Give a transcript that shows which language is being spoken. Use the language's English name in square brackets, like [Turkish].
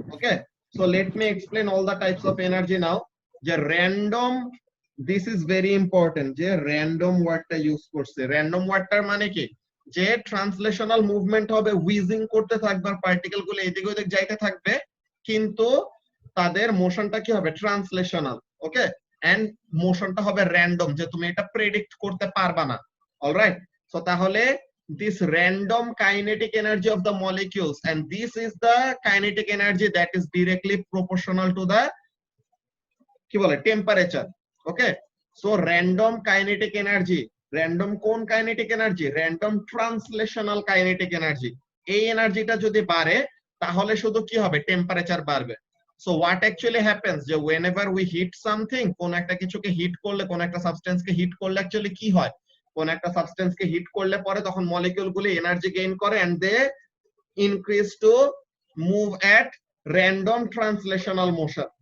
[English] Okay, so let me explain all the types of energy now. যে random, this is very important, [Bangla] যে random ওয়ার্ডটা use করছে। Random ওয়ার্ডটার মানে কি, যে [English] translational movement [Bangla] হবে, হুইজিং করতে থাকবে, আর পার্টিকেল গুলো এদিক ওদিক যাইতে থাকবে, কিন্তু তাদের মোশনটা কি হবে, ট্রান্সলেশনাল। ওকে, এন্ড মোশনটা হবে র্যান্ডম, যে তুমি এটা প্রেডিক্ট করতে পারবা না। [English] alright, [Bangla] সো তাহলে [English] this random kinetic energy of the molecules, and this is the kinetic energy that is directly proportional to the [Bangla] কি বলে টেম্পারেচার। [English] Okay, so random kinetic energy random কোন kinetic energy? [Bangla] Random translational kinetic energy. এই এনার্জিটা যদি বাড়ে তাহলে শুধু কি হবে? টেম্পারেচার বাড়বে। [English] so what actually happens, [Bangla] যে [English] whenever we heat something, [Bangla] কোন একটা কিছুকে হিট করলে, কোন একটা সাবস্টেন্সকে হিট করলে অ্যাকচুয়ালি কি হয়? কোন একটা সাবস্টেন্সকে হিট করলে পরে [English] তখন মলিকিউলগুলি energy gain করে and they increase to move at random translational motion.